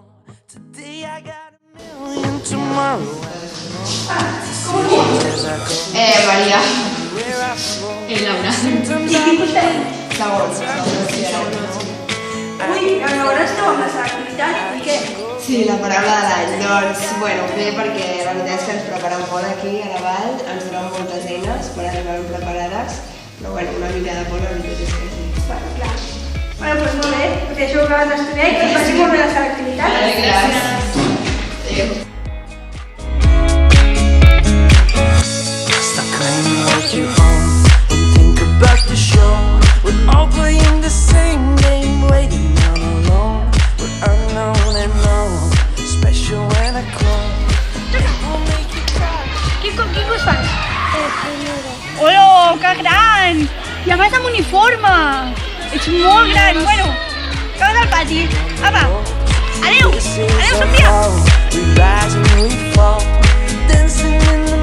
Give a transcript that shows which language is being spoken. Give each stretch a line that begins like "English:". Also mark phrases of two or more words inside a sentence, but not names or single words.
English: Today I got a million, tomorrow decisions as I go Maria. where I flow. Laura. Sometimes I believe.
Catalan: Ui, a veure, esteu amb la selectivitat i què? Sí, la paraula de l'any. Doncs, bueno, bé, perquè la veritat és que ens preparem molt aquí a la Vall, ens donen moltes eines per arribar ben preparades, però bueno, una mica de por, la veritat és que sí. Bueno, clar. Bueno, doncs molt bé, us deixo que acabes d'estudiar i que us faci molt bé la selectivitat. Gràcies.
English: Stop claiming what you own and think about the show. We're all playing the same game, waiting on alone. We're unknown and known, special when I clone. We'll make you cry.
Catalan: Quin curs fas? Hola, que gran! I a més amb uniforme! Ets molt gran! Bueno, acabes al pati. Apa! Adéu! Adéu, Sofia!
English: We rise and we fall, dancing in